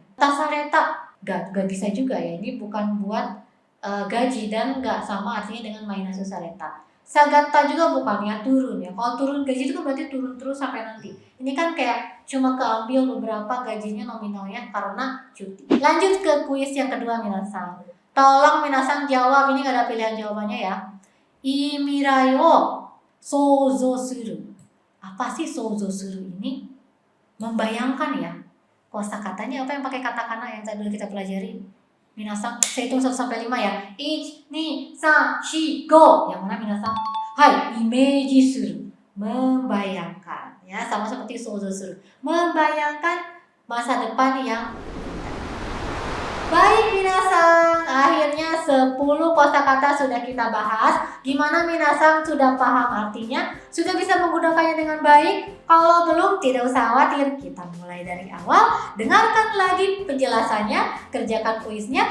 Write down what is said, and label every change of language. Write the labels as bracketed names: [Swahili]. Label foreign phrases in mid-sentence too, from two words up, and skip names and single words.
[Indonesian] Tasareta gak bisa juga ya, ini bukan buat gaji dan gak sama artinya dengan [Japanese] マイナスされた. [Indonesian] Sagata juga bukan ya, turun ya. Kalau turun gaji itu kan berarti turun terus sampai nanti. Ini kan kayak cuma keambil beberapa gajinya nominalnya karena cuti. Lanjut ke kuis yang kedua minasang. Tolong minasang jawab, ini gak ada pilihan jawabannya ya. [Japanese] 未来を想像する. [Indonesian] Apa sih [Japanese] 想像する [Indonesian] ini? Membayangkan ya. Kosakatanya apa yang pakai katakana yang tadi kita pelajari? Minasang, saya hitung 1 sampai 5 ya. 1, 2, 3, 4, 5. Yang mana minasang? [Japanese] はい、イメージする. [Indonesian] Membayangkan. Ya, sama seperti [Japanese] 想像する. [Indonesian] Membayangkan masa depan yang baik minasang, akhirnya 10 kosakata sudah kita bahas. Gimana minasang, sudah paham artinya? Sudah bisa menggunakannya dengan baik? Kalau belum, tidak usah khawatir. Kita mulai dari awal, dengarkan lagi penjelasannya, kerjakan kuisnya.